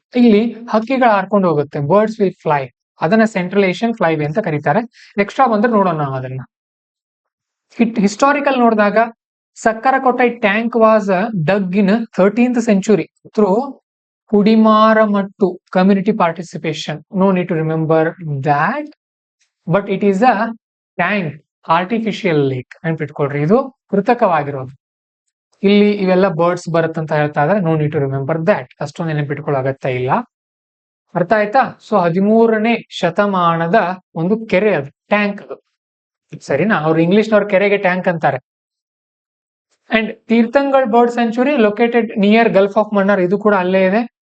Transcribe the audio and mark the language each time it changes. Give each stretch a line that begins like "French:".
Kannada: ಇಲ್ಲಿ ಹಕ್ಕಿಗಳು ಹಾರ್ಕೊಂಡು ಹೋಗುತ್ತೆ,
English: birds will fly,
Kannada: ಅದನ್ನ ಸೆಂಟ್ರಲ್ ಏಷ್ಯನ್ ಫ್ಲೈ ವೇ ಅಂತ ಕರೀತಾರೆ. ಎಕ್ಸ್ಟ್ರಾ ಬಂದ್ರೆ ನೋಡೋಣ ನಾವು ಅದನ್ನ.
English: Historical ನೋಡಿದಾಗ Sakkarakote tank was dug in 13th century through kudimaramath community participation. No need to remember that, but it is a tank, artificial lake
Kannada: ನೆನ್ಪಿಟ್ಕೊಳ್ರಿ, ಇದು ಕೃತಕವಾಗಿರೋದು. ಇಲ್ಲಿ ಇವೆಲ್ಲ ಬರ್ಡ್ಸ್ ಬರುತ್ತಂತ ಹೇಳ್ತಾ ಇದ್ರೆ
English: no need to remember that,
Kannada: ಅಷ್ಟೊಂದು ನೆನಪಿಟ್ಕೊಳ್ಳೋ ಅಗತ್ಯ ಇಲ್ಲ. ಅರ್ಥ ಆಯ್ತಾ? ಸೊ 13ನೇ ಶತಮಾನದ ಒಂದು ಕೆರೆ ಅದು, ಟ್ಯಾಂಕ್ ಅದು, ಸರಿನಾ? ಅವ್ರು ಇಂಗ್ಲಿಷ್ನವ್ರ ಕೆರೆಗೆ ಟ್ಯಾಂಕ್ ಅಂತಾರೆ. And ತೀರ್ಥಂಗಳ್ bird century located near Gulf of Mannar, ಇದು ಕೂಡ ಅಲ್ಲೇ ಇದೆ.